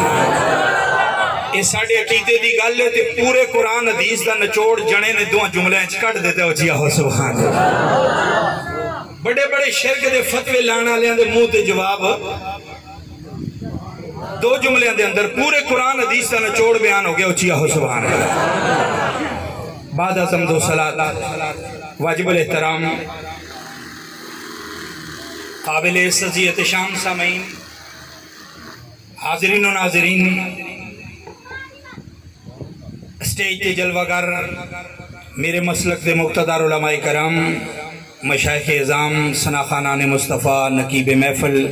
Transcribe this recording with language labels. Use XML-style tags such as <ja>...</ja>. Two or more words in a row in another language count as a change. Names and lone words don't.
<pa>یہ ساڈے عقیدے دی گل ہے تے پورے قرآن حدیث دا نچوڑ جنے نے دو جملیاں چ کٹ دیتے. اُچی آہو</pa> <ar>سبحان الله.</ar> <pa>بڑے بڑے شرک دے فتوے لانے والیاں دے منہ تے جواب دو جملیاں دے اندر پورے قرآن حدیث دا نچوڑ بیان ہو گیا. اُچی آہو</pa> <ar>سبحان الله.</ar> <ur>بعد حمد و صلوٰۃ واجب الاحترام قابل عزت احتشام سامعین حاضرین و ناظرین، اسٹیج کے جلوہ گر میرے مسلک کے مقتدر علمائے کرام، مشائخ عظام، ثنا خوانان مصطفیٰ، نقیب محفل</ur>